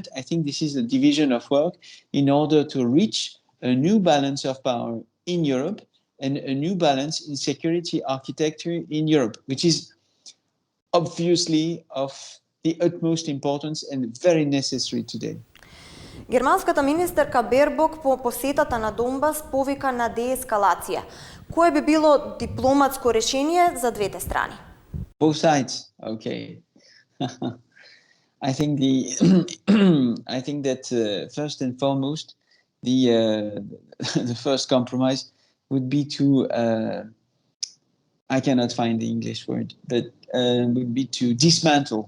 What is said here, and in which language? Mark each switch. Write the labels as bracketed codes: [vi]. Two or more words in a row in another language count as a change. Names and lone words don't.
[en] I think this is a division of work in order to reach a new balance of power in Europe and a new balance in security architecture in Europe, which is obviously of the utmost importance and very necessary today. [mk] Германската министерка Бербок по посетата на Донбас повика на деескалација. Кое би било дипломатско решение за двете страни? [en] Both sides, okay. I think I think that first and foremost, the first compromise would be to I cannot find the English word, but would be to dismantle.